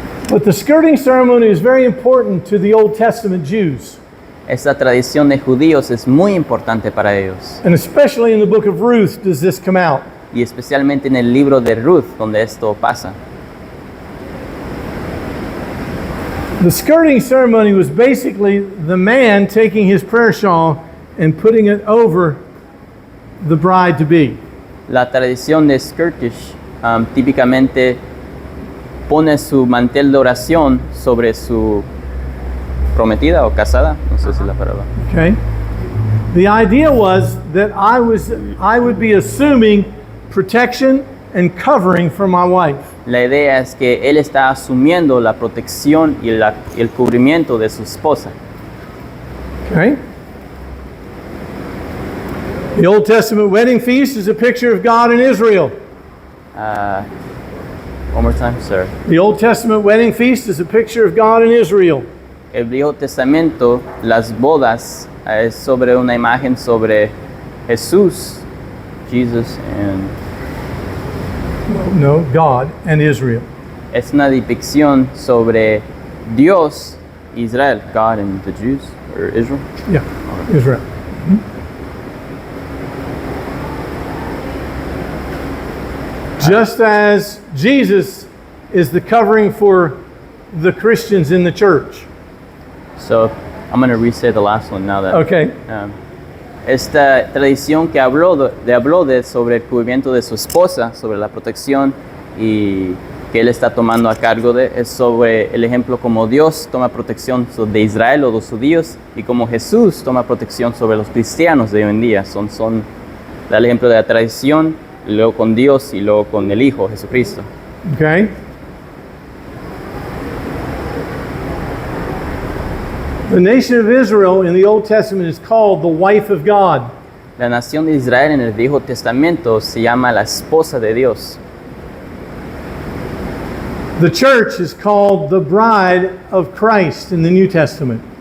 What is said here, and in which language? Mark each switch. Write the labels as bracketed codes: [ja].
[en] But the skirting ceremony is very important to the Old Testament Jews, [es] Esta tradición de judíos es muy importante para ellos. [en] and especially in the book of Ruth does this come out. [es] Y especialmente en el libro de Ruth, donde esto pasa. [en] The skirting ceremony was basically the man taking his prayer shawl and putting it over the bride to be. [es] La tradición de Skirtish típicamente pone su mantel de oración sobre su prometida o casada, no sé si es la palabra. [en] Okay? The idea was that I would be assuming protection and covering for my wife. [es] La idea es que él está asumiendo la protección y el cubrimiento de su esposa. [en] Okay? The Old Testament wedding feast is a picture of God and Israel. One more time, sir. The Old Testament wedding feast is a picture of God and Israel. [es] El Viejo Testamento, las bodas, es sobre una imagen sobre Jesús, Jesus, and [en] No, God and Israel. [es] es una depicción sobre Dios, Israel, [en] God and the Jews, or Israel. Yeah, Israel. Just as Jesus is the covering for the Christians in the church. So I'm going to re-say the last one now that. Okay. [es] Esta tradición que habló sobre el cubrimiento de su esposa, sobre la protección y que él está tomando a cargo de, es sobre el ejemplo como Dios toma protección de Israel o los judíos y como Jesús toma protección sobre los cristianos de hoy en día. Da el ejemplo de la tradición, y luego con Dios y luego con el Hijo, Jesucristo. [en] Okay. The nation of Israel in the Old Testament is called the wife of God. [es] La nación de Israel en el Viejo Testamento se llama la esposa de Dios. [en] The church is called the bride of Christ in the New Testament.